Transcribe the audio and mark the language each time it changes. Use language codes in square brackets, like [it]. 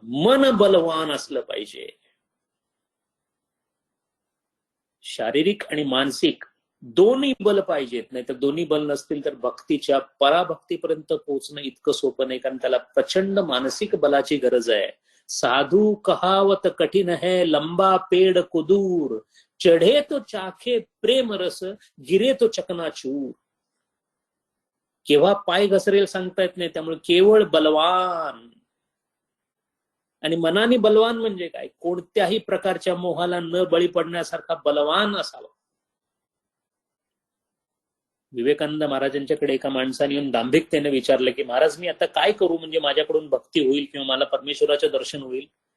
[mr] मन बलवान असलं पाहिजे. शारीरिक आणि मानसिक दोन्ही बल पाहिजेत. नाही तर दोन्ही बल नसतील तर भक्तीच्या पराभक्तीपर्यंत पोहोचणं इतकं सोपं नाही, कारण त्याला प्रचंड मानसिक बलाची गरज आहे. [hi] साधू कहावत कठीण है लंबा पेड़ कुदूर चढे तो चाखे प्रेम रस गिरे तो चकनाचूर. [mr] केव्हा पाय घसरेल सांगता येत नाही, त्यामुळे केवळ बलवान. आणि मनाने बलवान म्हणजे काय? कोणत्याही प्रकारच्या मोहाला न बळी पडण्यासारखा बलवान असावा. विवेकानंद महाराजांच्याकडे एका माणसाने येऊन दांभिकतेने विचारलं की महाराज मी आता काय करू म्हणजे माझ्याकडून भक्ती होईल किंवा मला परमेश्वराचं दर्शन होईल.